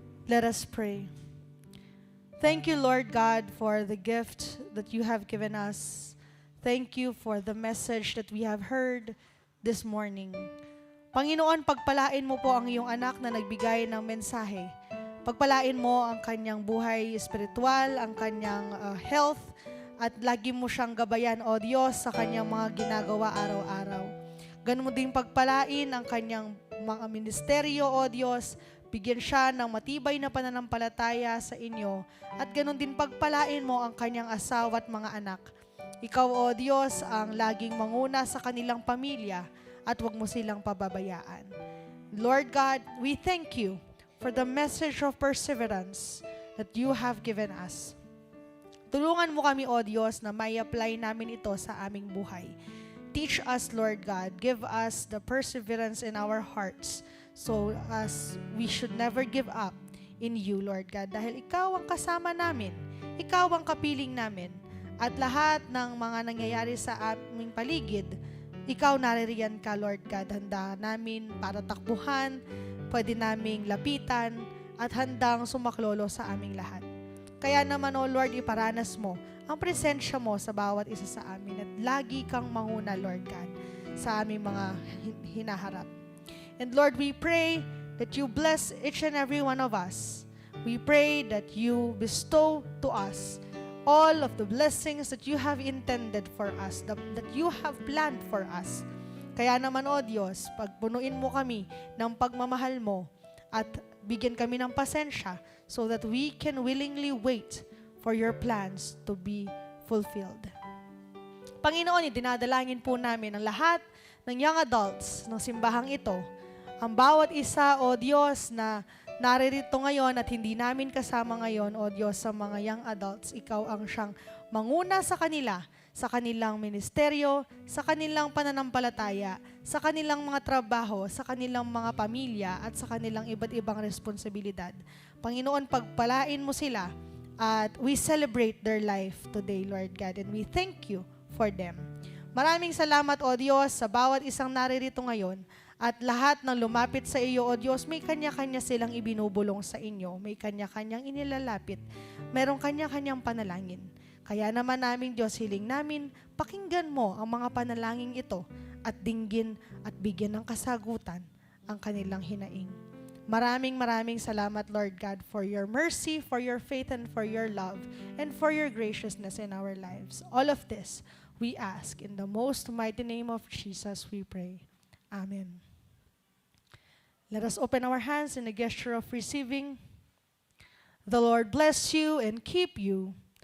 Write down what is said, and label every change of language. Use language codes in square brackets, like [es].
[en] Let us pray. Thank you, Lord God, for the gift that you have given us. Thank you for the message that we have heard this morning. [tl] Panginoon, pagpalain mo po ang iyong anak na nagbigay ng mensahe. Pagpalain mo ang kanyang buhay espiritual, ang kanyang health, at lagi mo siyang gabayan, O Diyos, sa kanyang mga ginagawa araw-araw. Ganun mo ding pagpalain ang kanyang mga ministeryo, O Diyos. Bigyan siya ng matibay na pananampalataya sa inyo at ganun din pagpalain mo ang kanyang asawa at mga anak. Ikaw, O Diyos, ang laging manguna sa kanilang pamilya at huwag mo silang pababayaan. [en] Lord God, we thank you for the message of perseverance that you have given us. [tl] Tulungan mo kami, O Diyos, na may apply namin ito sa aming buhay. [en] Teach us, Lord God. Give us the perseverance in our hearts. So as we should never give up in you, [tl] Lord God, dahil ikaw ang kasama namin, ikaw ang kapiling namin, at lahat ng mga nangyayari sa aming paligid, ikaw naririyan ka, Lord God. Handa namin para takbuhan, pwede naming lapitan, at handang sumaklolo sa aming lahat. Kaya naman, O Lord, iparanas mo ang presensya mo sa bawat isa sa amin at lagi kang manguna, Lord God, sa aming mga hinaharap. [en] And Lord, we pray that you bless each and every one of us. We pray that you bestow to us all of the blessings that you have intended for us, that you have planned for us. [tl] Kaya naman, O Diyos, pagpunuin mo kami ng pagmamahal mo at bigyan kami ng pasensya [en] so that we can willingly wait for your plans to be fulfilled. [tl] Panginoon, dinadalangin po namin ang lahat ng young adults ng simbahang ito. Ang bawat isa, O Diyos, na naririto ngayon at hindi namin kasama ngayon, O Diyos, sa mga young adults, ikaw ang siyang manguna sa kanila, sa kanilang ministeryo, sa kanilang pananampalataya, sa kanilang mga trabaho, sa kanilang mga pamilya, at sa kanilang iba't ibang responsibilidad. Panginoon, pagpalain mo sila at [en] we celebrate their life today, Lord God, and we thank you for them. [tl] Maraming salamat, O Diyos, sa bawat isang naririto ngayon. At lahat ng lumapit sa iyo, O Diyos, may kanya-kanya silang ibinubulong sa inyo. May kanya-kanyang inilalapit. Merong kanya-kanyang panalangin. Kaya naman namin, Diyos, hiling namin, pakinggan mo ang mga panalangin ito at dinggin at bigyan ng kasagutan ang kanilang hinaing. Maraming salamat, [en] Lord God, for your mercy, for your faith, and for your love, and for your graciousness in our lives. All of this, we ask in the most mighty name of Jesus, we pray. Amen. Let us open our hands in a gesture of receiving. The Lord bless you and keep you.